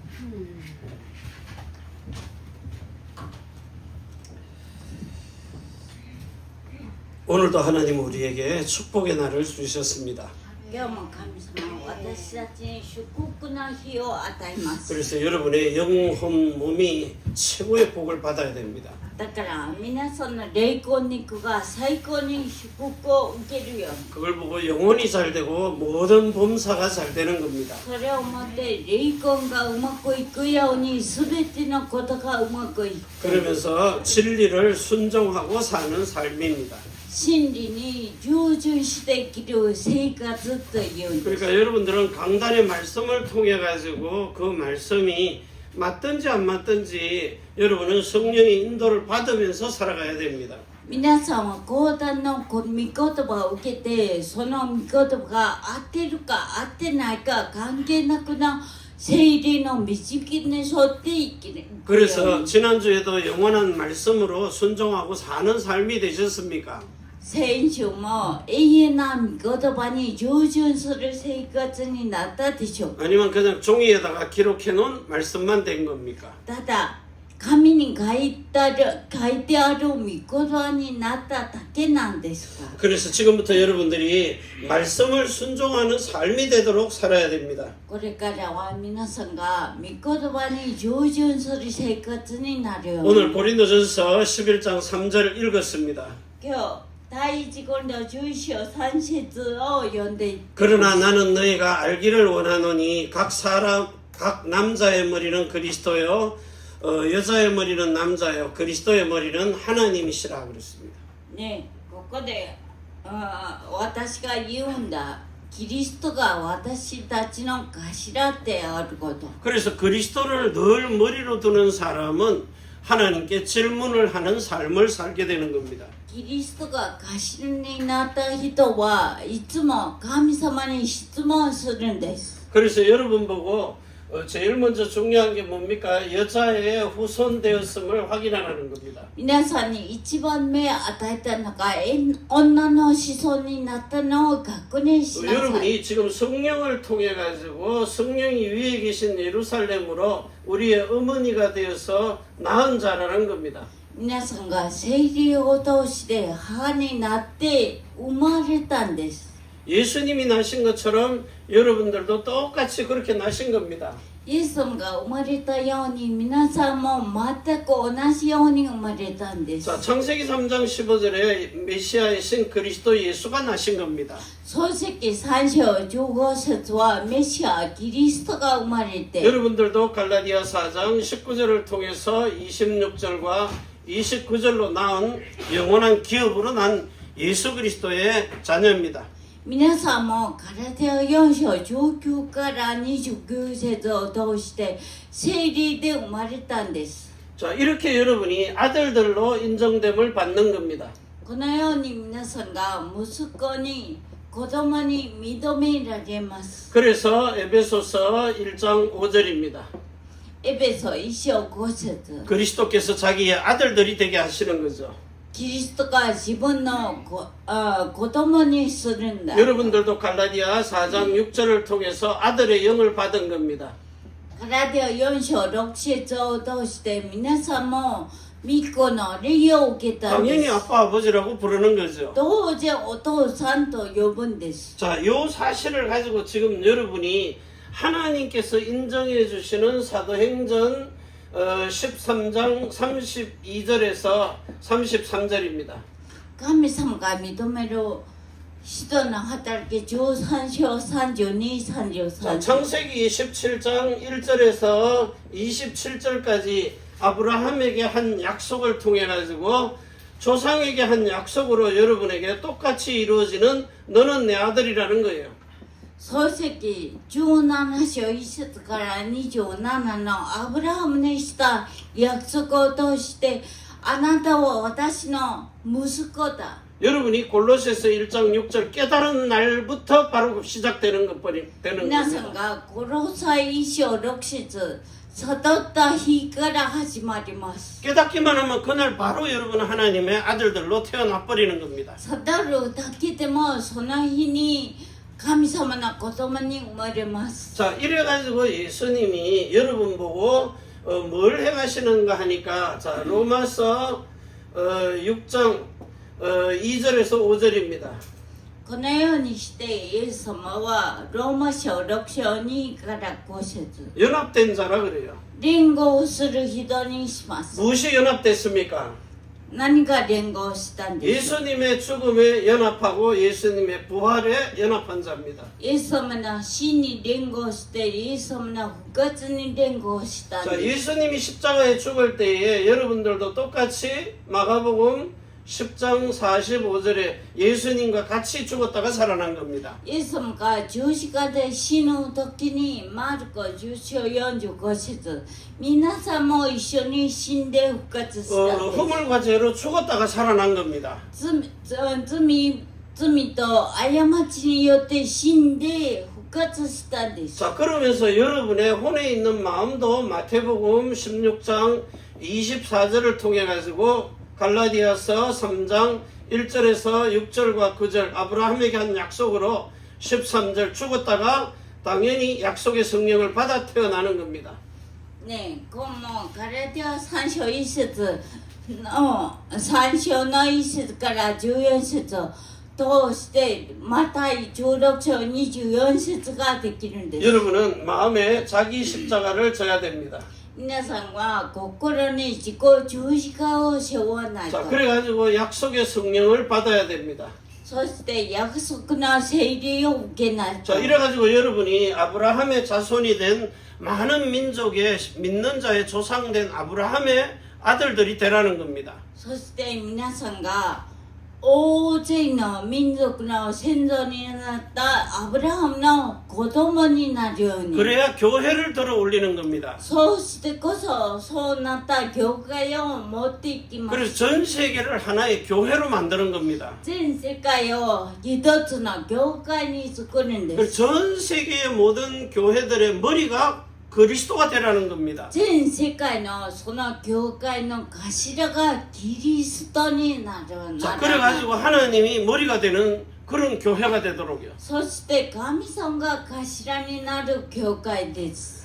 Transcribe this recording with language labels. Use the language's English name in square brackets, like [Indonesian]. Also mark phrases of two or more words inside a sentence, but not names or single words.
[Korean] 오늘도 하나님 우리에게 축복의 날을 주셨습니다. [Japanese] 今日も神様は私たちに祝福の日を与えます。 [Korean] 그래서 여러분의 영혼 몸이 최고의 복을 받아야 됩니다. [Japanese] だから皆さんの霊魂肉が最高に祝福を受けるように。 [Korean] 그걸 보고 영혼이 잘 되고 모든 범사가 잘 되는 겁니다. [Japanese] それをもって霊魂がうまくいくように全てのことがうまくいく。 [Korean] 그러면서 진리를 순종하고 사는 삶입니다. [Japanese] 真理に従順して生きる生活というんです。 [Korean] 그러니까 여러분들은 강단의 말씀을 통해 가지고 그 말씀이 맞든지 안 맞든지 여러분은 성령의 인도를 받으면서 살아가야 됩니다. [Japanese] 皆さんは講談の御言葉を受けて、その御言葉が合ってるか合ってないか関係なくな聖霊の導きに沿って生きる。 [Korean] 그래서 지난주에도 영원한 말씀으로 순종하고 사는 삶이 되셨습니까? [Japanese] 先週も永遠な御言葉に従順する生活になったでしょうか。 [Korean] 아니면 그냥 종이에다가 기록해 놓은 말씀만 된 겁니까? [Japanese] ただ紙に書いてある御言葉になっただけなんですか。 [Korean] 그래서 지금부터 여러분들이 말씀을 순종하는 삶이 되도록 살아야 됩니다. [Japanese] これからは皆さんが御言葉に従順する生活になるように。 [Korean] 오늘 고린도전서 11장 3절 읽었습니다. [Japanese] 今日第一コリント11章3節を読んでいって。 [Korean] 그러나 나는 너희가 알기를 원하노니 각 남자의 머리는 그리스도요 여자의 머리는 남자요 그리스도의 머리는 하나님이시라 그랬습니다. [Japanese] ね、ここで私が言うんだ。キリストが私たちの頭であること。 [Korean] 그래서 그리스도를 늘 머리로 두는 사람은 하나님께 질문을 하는 삶을 살게 되는 겁니다. [Japanese] キリストが頭になった人はいつも神様に質問するんです。 [Korean] 그래서 여러분 보고 제일 먼저 중요한 게 뭡니까? 여자의 후손 되었음을 확인하라는 겁니다. [Japanese] 皆さんに一番目与えたのが女の子孫になったのを確認しなさい。 [Korean] 여러분이 지금 성령을 통해 가지고 성령이 위에 계신 예루살렘으로 우리의 어머니가 되어서 낳은 자라는 겁니다. [Japanese] 皆さんが聖霊を通して母になって生まれたんです。 [Korean] 예수님이 나신 것처럼 여러분들도 똑같이 그렇게 나신 겁니다. [Japanese] イエス様が生まれたように皆さんも全く同じように生まれたんです。 [Korean] 자, 창세기 3장 15절에 메시아의 신 그리스도 예수가 나신 겁니다. [Japanese] 創世記3章15節はメシアキリストが生まれて、 [Korean] 여러분들도 갈라디아 4장 19절을 통해서 26절과 29절로 나온 영원한 기업으로 난 예수 그리스도의 자녀입니다. [Japanese] 皆さんもガラテヤ4章19から29節を通して聖霊で生まれたんです。 [Korean] 자, 이렇게 여러분이 아들들로 인정됨을 받는 겁니다. [Japanese] このように皆さんが息子に子供に認められます。 [Korean] 그래서 에베소서 1장 5절입니다. [Japanese] エペソ1章5節 [Korean] 그리스도께서 자기의 아들들이 되게 하시는 거죠. [Japanese] キリストが自分の子供にするんだ。 [Korean] 여러분들도 갈라디아 4장 6절을 통해서 아들의 영을 받은 겁니다. [Japanese] ガラテヤ4章6節を通して皆さんも御子の霊を受けたんで [Korean] 당연히 [Japanese] す。 [Korean] 아빠 아버지라고 부르는 거죠. [Japanese] 当然お父さんと呼ぶんです。 [Korean] 자, 요 사실을 가지고 지금 여러분이 하나님께서 인정해 주시는 사도행전 13장 32절에서 33절입니다. [Japanese] 神様が認める使徒の働き13章32、 [Korean] 자, 33 창세기 17장 1절에서 27절까지 아브라함에게 한 약속을 통해 가지고 조상에게 한 약속으로 여러분에게 똑같이 이루어지는 너는 내 아들이라는 거예요. [Japanese] 創世記17章1節から27のアブラハムにした約束を通してあなたは私の息子だ。 [Korean] 여러분이 골로새서 1장 6절 깨달은 날부터 바로 시작되는 되는 [Japanese] 皆さん [Korean] 겁니다. [Japanese] がコロサイ1章6節悟った日から始まります。 [Korean] 깨닫기만 하면 그날 바로 여러분은 하나님의 아들들로 태어나 버리는 겁니다. [Japanese] 悟るだけでもその日に神様の子供に生まれます。 [Korean] 자, 이래가지고 예수님이 여러분 보고 뭘 행하시는가 하니까 자, 로마서 6장 2절에서 5절입니다. [Japanese] このようにしてイエス様はローマ書6章2から5節 [Korean] 연합된 자라 그래요. [Japanese] 連合する人にします。 [Korean] 무엇이 연합됐습니까? [Japanese] 何が連合したんでしょう。 [Korean] 예수님의 죽음에 연합하고 예수님의 부활에 연합한 자입니다. [Japanese] イエス様の死に連合してイエス様の復活に連合したん [Korean] 자, [Japanese] です。 [Korean] 예수님이 십자가에 죽을 때에 여러분들도 똑같이 마가복음 10장 45절에 예수님과 같이 죽었다가 살아난 겁니다. [Japanese] イエス様が十字架で死ぬ時にマルコ10章45節皆さんも一緒に死んで復活したんです。 [Korean] 허물과 죄로 죽었다가 살아난 겁니다. [Japanese] 罪と過ちによって死んで復活したんです。 [Korean] 자, 그러면서 여러분의 혼에 있는 마음도 마태복음 16장 24절을 통해 가지고 갈라디아서 3장 1절에서 6절과 9절 아브라함에게 한 약속으로 13절 죽었다가 당연히 약속의 성령을 받아 태어나는 겁니다. [Japanese] ねえ、このガラティア3章1節の3章の1節から14節を通してマタイ16章24節ができるんです。 [Korean] 여러분은 마음에 자기 십자가를 져야 됩니다. [Japanese] 皆さんは心に自己十字架を背負わないと。 [Korean] 자, 그래가지고 약속의 성령을 받아야 됩니다. [Japanese] そして約束の聖霊を受けないと。 [Korean] 자, 이래가지고 여러분이 아브라함의 자손이 된 많은 민족의 믿는 자의 조상된 아브라함의 아들들이 되라는 겁니다. [Japanese] そして皆さんが大勢の民族の先祖になったアブラハムの子供になるように。 [Korean] 그래야 교회를 들어 올리는 겁니다. [Japanese] そうしてこそそうなった教会を持っていきます。 [Korean] 그래서 전 세계를 하나의 교회로 만드는 겁니다. [Japanese] 全世界を一つの教会に作るんで [Korean] 그래서 [Japanese] す。 [Korean] 전 세계의 모든 교회들의 머리가 그리스도가 되라는 겁니다. [Japanese] 全世界のその教会の頭がキリストになる。 [Korean] 자, 그래가지고 하나님이 머리가 되는 그런 교회가 되도록요. [Japanese] そして神様が頭になる教会です。